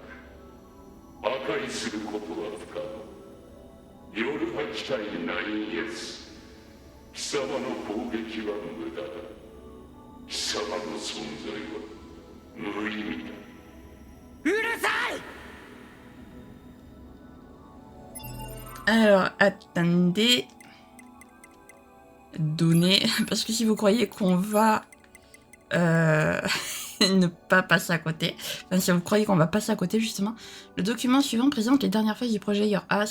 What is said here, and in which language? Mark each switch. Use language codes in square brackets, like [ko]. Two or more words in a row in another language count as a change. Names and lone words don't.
[ja] 破壊することは不可能。ヨルハ機体9S、貴様の攻撃は無駄だ。貴様の存在は無意味だ。うるさい。 [fr] Alors, attendez. Donner. Parce que si vous croyez qu'on va ne pas passer à côté, enfin, si vous croyez qu'on va passer à côté, justement, le document suivant présente les dernières phases du projet Your A.